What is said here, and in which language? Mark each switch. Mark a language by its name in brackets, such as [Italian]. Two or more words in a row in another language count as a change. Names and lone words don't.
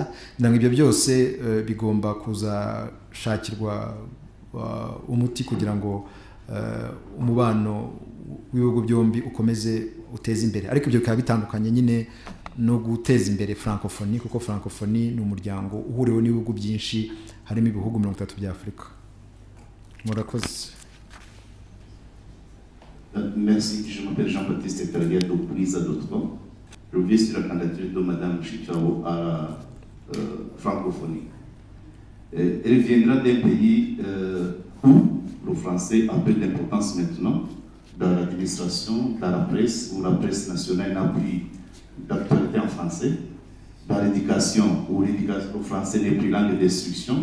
[Kinyarwanda] Ndanga ibyo byose bigomba kuzashakirwa umuti kugira ngo umubano w'ibihugu byombi ukomeze uteze imbere. Ariko ibyo bikaba bitandukanye nyine no guteza imbere francophonie, kuko francophonie ni umuryango uhuriweho n'ibihugu byinshi, harimo ibihugu 30 bya Afurika. Murakoze. [French] Merci, je m'appelle Jean-Baptiste Ferrier de Brisa d'Otto. Je vis sur la candidature de Madame Mushikiwabo à la francophonie. Elle viendra d'un pays où le français a peu d'importance maintenant, dans l'administration, dans la presse, où la presse nationale n'a plus d'actualité en français, dans l'éducation, où le français n'est plus langue d'instruction.